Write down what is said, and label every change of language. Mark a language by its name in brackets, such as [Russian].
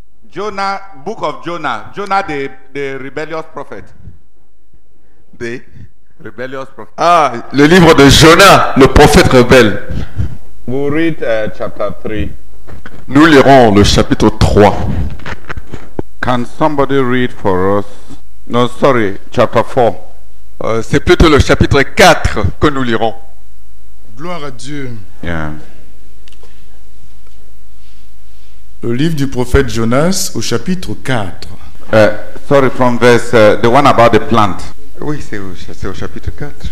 [English] Jonah, book of Jonah. Jonah, the rebellious prophet. The rebellious prophet. [French] Ah, le livre de Jonas, le prophète rebelle. [English] We'll read chapter 3. [French] Nous lirons le chapitre 3. [English] Can somebody read for us? No, sorry, chapter 4. [French] C'est plutôt le chapitre 4 que nous lirons. Gloire à Dieu. [English] Yeah. [French] Le livre du prophète Jonas au chapitre 4. [English] Sorry, from verse, the one about the plant. [French] Oui, c'est au chapitre 4.